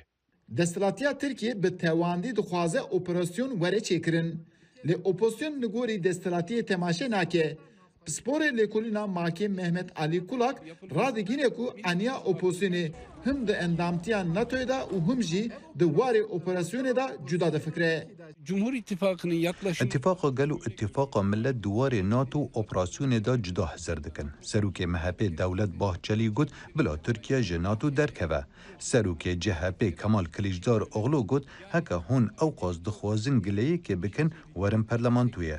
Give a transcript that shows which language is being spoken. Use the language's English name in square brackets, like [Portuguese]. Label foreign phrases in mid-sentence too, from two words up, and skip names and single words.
[Kurdish] Destilatiya Tirkiye bi tewandî dixwaze operasyon were çêkirin. Lê opozisyon li gorî destilatiyê temaşe nake. Pisporê lêkolîna Makê Mehmet Alî Kulak radigîne ku aniya opozisyonê him di endamtiya NATO'ya da û him jî di warê operasyonê da cuda difikire. [Turkish] Cumhur İttifakı'nın yaklaşık... [Kurdish] Ittifaka gel û ittifaka millet duwarê NATO operasyonê da cuda hezir dikin. Serokê MHP Dewlet Bahçelî got bila Tirkiye ji NATO derkeve. Serokê CHP Kemal Kılıçdaroğlu got heke hûn ew qas dixwazin gileyekê bikin werin parlamentoyê.